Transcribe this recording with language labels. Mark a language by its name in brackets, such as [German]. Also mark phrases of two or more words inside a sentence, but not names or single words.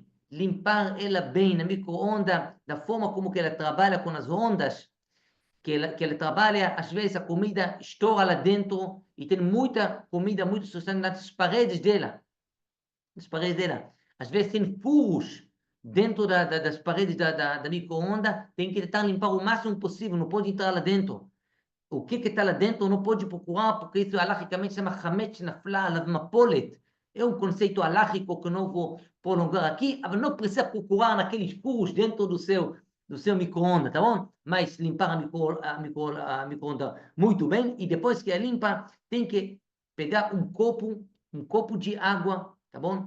[Portuguese] Limpar ela bem na micro-onda, da forma como que ela trabalha com as ondas, que ela trabalha, às vezes a comida estoura lá dentro e tem muita comida, muito substância nas paredes dela. Nas paredes dela. Às vezes tem furos dentro das paredes da micro-onda, tem que tentar limpar o máximo possível, não pode entrar lá dentro. O que está lá dentro não pode procurar, porque isso alahicamente chama [Hebrew] חמץ נפלה עליו מפולת. [Portuguese] É um conceito alágico que não vou prolongar aqui, mas não precisa procurar naqueles furos dentro do seu micro-ondas, tá bom? Mas limpar a micro-ondas muito bem, e depois que a limpa, tem que pegar um copo de água, tá bom?